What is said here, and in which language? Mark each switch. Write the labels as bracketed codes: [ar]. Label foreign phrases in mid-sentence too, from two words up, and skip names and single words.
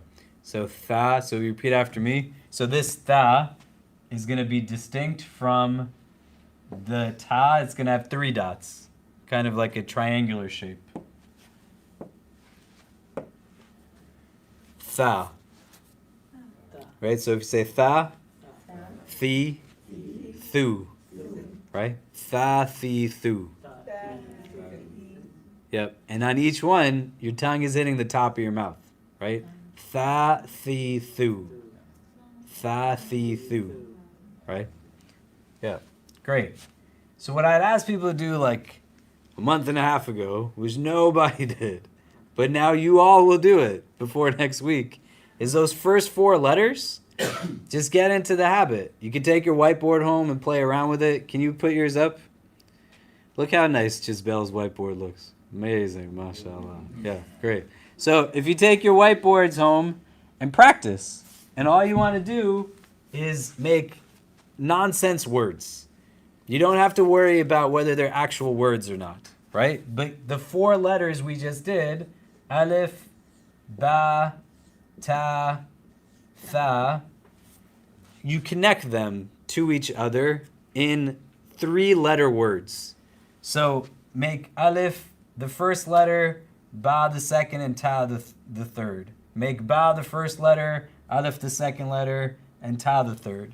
[en] So tha, so you repeat after me. So this tha is going to be distinct from the ta. It's going to have 3 dots, kind of like a triangular shape. Tha. Right, so if you say tha, thi, thu, right? Tha, thi, thu. Yep. And on each one, your tongue is hitting the top of your mouth, right? Tha, thi, thu. Tha, thi, thu. Right? Yeah. Great. So what I'd asked people to do like a month and a half ago, which nobody did, but now you all will do it before next week, is those first 4 letters. Just get into the habit. You can take your whiteboard home and play around with it. Can you put yours up? Look how nice Gisbelle's whiteboard looks. Amazing, mashallah. Yeah, great. So if you take your whiteboards home and practice, and all you want to do is make nonsense words. You don't have to worry about whether they're actual words or not, right? But the 4 letters we just did, alif, ba, ta, tha, you connect them to each other in 3-letter words. So make alif the first letter, ba the second, and ta the third. Make ba the first letter, alif the second letter, and ta the third.